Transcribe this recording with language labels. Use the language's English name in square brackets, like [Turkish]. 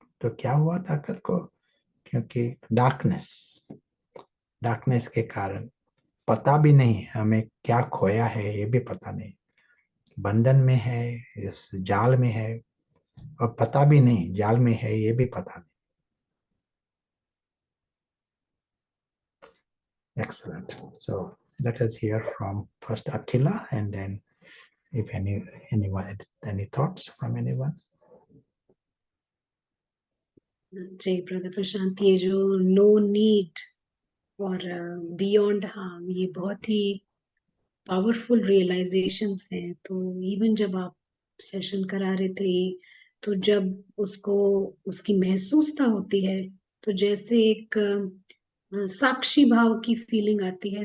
[Hindi] तो क्या हुआ ताकत को? क्योंकि डार्कनेस, डार्कनेस के कारण पता भी नहीं हमें क्या खोया है, ये भी पता नहीं। बंधन में है, इस जाल में है, और पता भी नहीं जाल में है, ये भी पता नहीं। [English] Excellent. So let us hear from first Akila, and then if anyone, any thoughts from anyone. [Hindi] Ji brother प्रशांत, ये जो नो नीड और बियॉन्ड हार्म, ये बहुत ही पावरफुल रियलाइजेशंस हैं। तो इवन जब आप सेशन करा रहे थे, तो जब उसको उसकी महसूसता होती है, तो जैसे एक साक्षी भाव की फीलिंग आती है।